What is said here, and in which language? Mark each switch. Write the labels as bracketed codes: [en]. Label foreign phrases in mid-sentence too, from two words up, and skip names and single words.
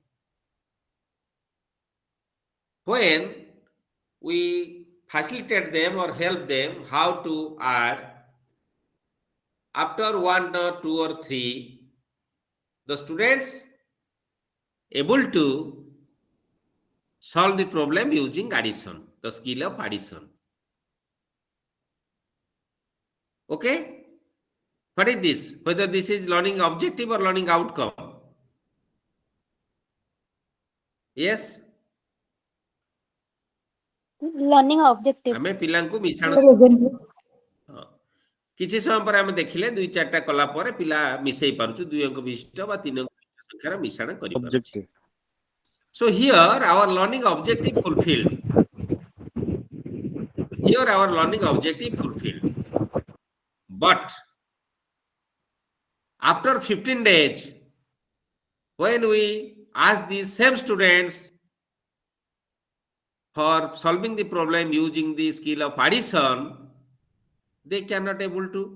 [en] When we facilitate them or help them how to add, after 1 or 2 or 3, the students able to solve the problem using addition, the skill of addition. Okay? What is this? Whether this is learning objective or learning outcome? Yes? Learning objective. [or] ଆମେ ପିଲାଙ୍କୁ ମିଶାଣ କିଛି ସମୟ ପରେ ଆମେ ଦେଖିଲେ 2-4ଟା କଲା ପରେ ପିଲା ମିଶେଇ ପାରୁଛୁ 2 ଅଙ୍କ ବିଶିଷ୍ଟ ବା 3 ଅଙ୍କ ବିଶିଷ୍ଟ ସଂଖ୍ୟାର ମିଶାଣ କରିପାରୁଛୁ. [en] Objective. So here our learning objective fulfilled. Here our learning objective fulfilled. But after 15 days, when we ask these same students for solving the problem using the skill of addition, they cannot able to.